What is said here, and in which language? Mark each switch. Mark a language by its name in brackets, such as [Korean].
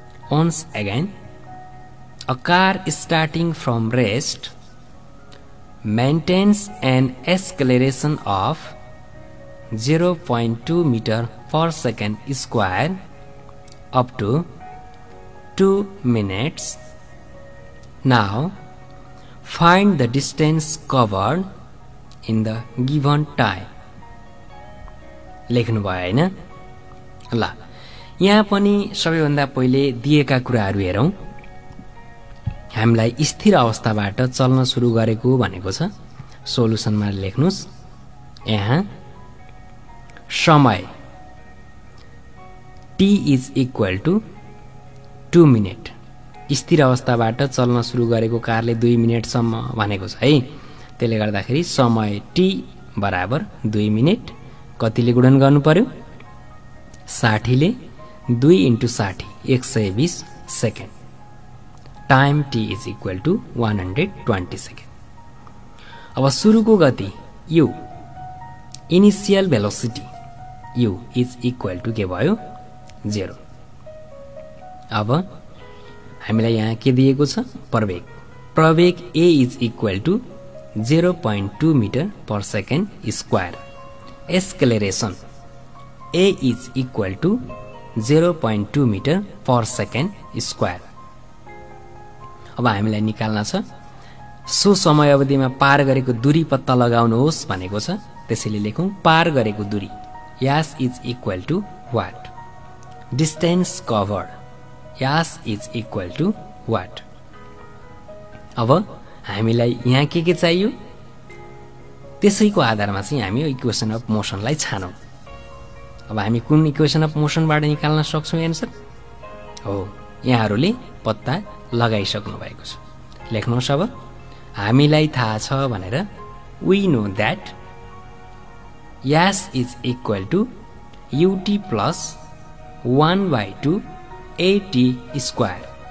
[English] Once again, a car starting from rest maintains an acceleration of 0.2 meter per second square up to 2 minutes. Now, find the distance covered in the given time. [Nepali] लेख्नु भयो हैन? ल यहाँ पनि सबैभन्दा पहिले दिएका कुराहरू हेरौं. हामीलाई स्थिर अवस्थाबाट चल्न सुरु गरेको भनेको छ. सोलुसनमा लेख्नुस्. यहाँ समय t is equal to 2 minute. स्थिर अवस्थाबाट चल्न सुरु गरेको कारले 2 मिनेटसम्म भनेको छ है. त्यसले गर्दाखेरि समय t बराबर 2 मिनेट कतिले गुणन गर्नु पर्यो? 60 ले 2 × 60 120 second. [English] Time t is equal to 120 second. [Nepali] अब सुरुको गति u, initial velocity u is equal to के भयो? 0. अब हामीलाई यहाँ के दिएको छ? प्रवेग. [English] प्रवेग a is equal to 0.2 metre per second square. Acceleration a is equal to 0.2 metre per second square. [Nepali] अब हामीलाई निकाल्न छ सो समय अवधिमा पार गरेको दूरी पत्ता लगाउनुहोस् भनेको छ. त्यसैले लेखौं पार गरेको दूरी [English] S is equal to what? Distance covered S is equal to what? [Nepali] अब हामीलाई यहाँ के चाहियो? त्यसैको आधारमा चाहिँ हामी इक्वेसन अफ मोसनलाई छानौं. अब हामी कुन इक्वेसन अफ मोसनबाट निकाल्न सक्छौं एन्सर? हो, यहाँहरूले पत्ता लगाइसक्नु भएको छ. लेख्नुहोस्. अब हामीलाई थाहा छ भनेर [English] we know that [Nepali] Yas is equal to ut plus 1/2 at square.